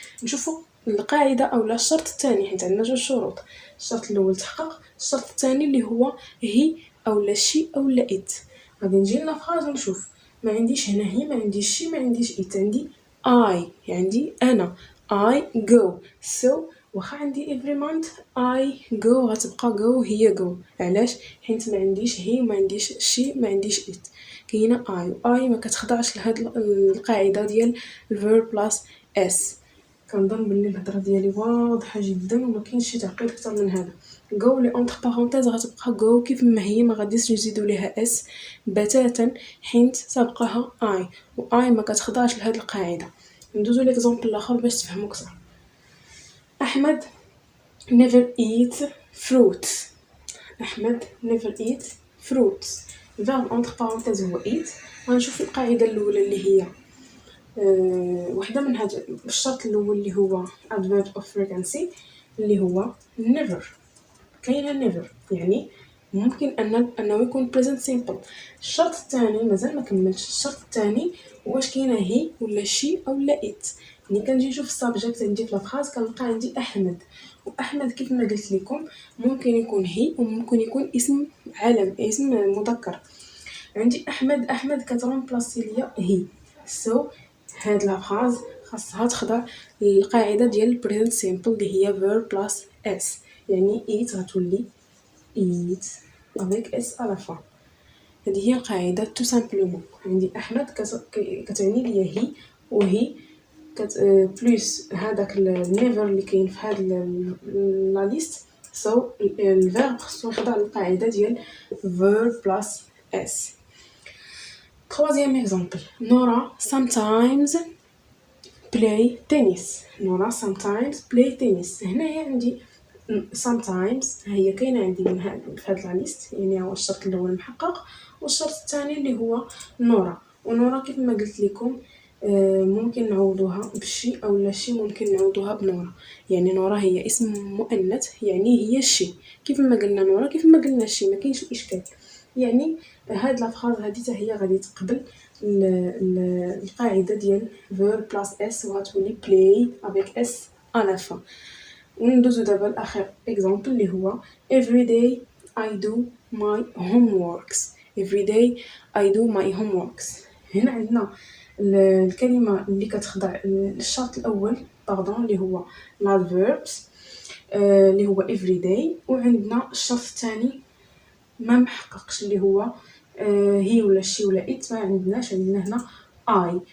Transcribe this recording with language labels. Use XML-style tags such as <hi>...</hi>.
<ar>نشوفوا القاعده او لا الشرط الثاني، حيت عندنا جوج شروط. الشرط الاول تحقق، الشرط الثاني اللي هو هي او لا شي او لا ات. غادي نجي لنا فراز ونشوف، ما عنديش هنا هي، ما عنديش شي، ما عنديش ات، عندي I، عندي انا</ar> <en>I go.</en> <ar>so واخا عندي</ar> <en>every month I go</en> <ar>غتبقى go هي go. علاش؟ حيت ما عنديش هي وما عنديش شي ما عنديش it، كاينه I و I ما كتخضعش لهاد القاعده ديال</ar> <en>verb plus s.</en> <ar>كنظن بلي الهضره ديالي واضحه جدا وما كاينش شي تعقيد اكثر من هذا. جو لي اونتر بارونتيز غتبقى جو كيف ما هي، ما غاديش نزيدو ليها اس بتاتا حيت سابقاها اي، و اي ما كتخضعش لهاد القاعده. ندوزو ليكزامبل الاخر باش تفهموا اكثر.</ar> <en>احمد never eat fruits. احمد never eat fruits.</en> <ar>الفيرب اونتر بارونتيز هو eat. غنشوف القاعده الاولى اللي هي وحده من هاد الشرط الاول اللي هو</ar> <en>adverb of frequency</en> <ar>اللي هو never. كاينه never يعني ممكن انه يكون present simple. الشرط الثاني مازال ما كملتش. الشرط الثاني واش كاينه هي ولا شي او لا it. ملي كنجي نشوف السابجيكت عندي في لافراز كنلقى عندي احمد، واحمد كيف ما قلت لكم ممكن يكون هي وممكن يكون اسم علم، اسم مذكر. عندي احمد كترومبلاسي ليا هي. سو هاد لافراز خاصها تخضع للقاعده ديال present simple اللي هي</ar> <en>verb plus s.</en> <ar>يعني eat غتولي eat</ar> <fr>avec s à la fin.</fr> <ar>هذه هي القاعده تو سامبلومون. عندي احمد كتعني ليا هي، وهي بلس هذاك النيفر اللي كاين في هاد لا ليست. سو الفيرب خصو يخضع للقاعده ديال</ar> <en>verb plus s.</en> <fr>Troisième exemple.</fr> <en>Nora sometimes play tennis. Nora sometimes play tennis.</en> <ar>هنايا عندي sometimes هي كاينه عندي من هاد العليست، يعني هو الشرط الاول محقق، والشرط الثاني اللي هو نورا. ونورا كيف ما قلت لكم ممكن نعوضوها بشي او لا شي، ممكن نعوضوها بنورا. يعني نورا هي اسم مؤنث، يعني هي الشي. كيف ما قلنا نورا كيف ما قلنا الشي، ما كاينش اشكال. يعني هاد لا فراز هذه حتى هي غادي تقبل القاعده ديال verb plus s وغتولي play</ar> <fr>avec s à la fin.</fr> <ar>وندوزو دابا لاخر اكزامبل اللي هو</ar> <en>every day I do my homeworks. every day I do my homeworks.</en> <ar>هنا عندنا الكلمه اللي كتخضع للشرط الاول باردون اللي هو l'adverbs اللي هو every day، وعندنا الشرط الثاني ما محققش اللي هو هي ولا شي ولا it. ما عندناش، عندنا هنا I.</ar>